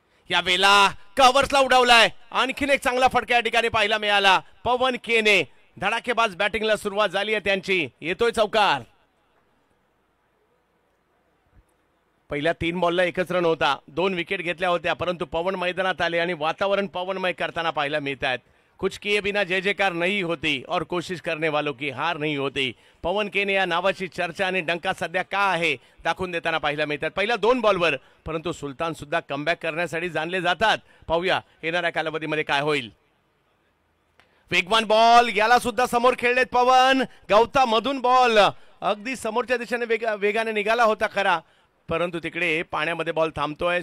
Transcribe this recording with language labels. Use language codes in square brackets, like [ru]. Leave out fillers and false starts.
[mr] या वेळेला कव्हर्सला उडवलाय. आणखीन एक चांगला फटका या ठिकाणी पाहायला मिळाला. पवन केने धडाकेबाज बॅटिंगला सुरुवात झाली आहे त्यांची. येतोय चौकार. पहिल्या 3 बॉलला 1च रन होता. 2 विकेट घेतल्या होत्या, परंतु पवन मैदानात आले आणि वातावरण पवनमय करताना पाहायला मिळत आहेत. [hi] कुछ किए बिना जय जयकार नहीं होती और कोशिश करने वालों की हार नहीं होती. [mr] पवन केने या नावाची चर्चा आणि डंका सध्या का आहे दाखवून देताना पाहायला मिळतात. पहिल्या 2 बॉलवर, परंतु सुलतान सुद्धा कमबॅक करण्यासाठी जाणले जातात. पाहूया येणाऱ्या कालावधीमध्ये काय होईल. वेगवान बॉल, याला सुद्धा समोर खेळलेत पवन. गवता मधून बॉल अगदी समोरच्या दिशेने वेगाने निघाला होता खरा, परंतु तिकडे पाण्यामध्ये बॉल थांबतोय.